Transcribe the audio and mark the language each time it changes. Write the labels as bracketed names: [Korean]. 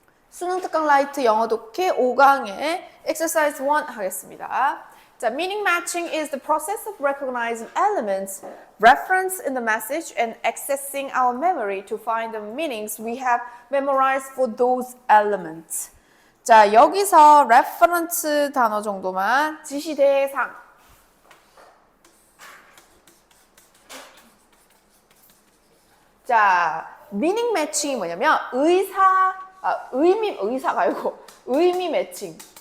[Korean] 수능 특강 라이트 영어 독해 5강의 exercise 1 하겠습니다. [English] 자, meaning matching is the process of recognizing elements referenced in the message and accessing our memory to find the meanings we have memorized for those elements. [Korean] 자, 여기서 reference 단어 정도만 지시대상. 자, meaning matching이 뭐냐면 의사가 아니고 의미 매칭.